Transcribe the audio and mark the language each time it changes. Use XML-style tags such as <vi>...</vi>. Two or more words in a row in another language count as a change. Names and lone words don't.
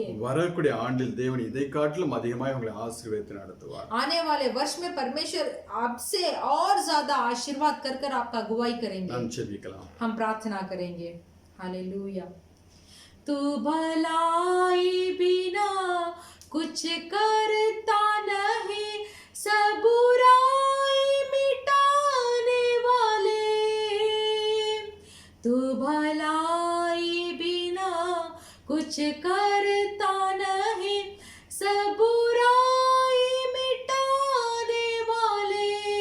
<ta>வரக்கூடிய ஆண்டில் தேவன் இதை காட்டிலும் அதிகமாக உங்களை ஆசீர்வதித்து நடத்துவார்.</ta> <hi>आने वाले वर्ष में परमेश्वर आपसे और ज्यादा आशीर्वाद कर कर आपका अगुवाई करेंगे।</hi> <ta>நாம் ஜெபிக்கலாம்.</ta> <hi>हम प्रार्थना करेंगे। हालेलुया। तू भलाई बिना कुछ करता नहीं, सब बुराई मिटाने वाले। तू भलाई बिना कुछ करता नहीं, सब बुराई मिटाने वाले।</hi>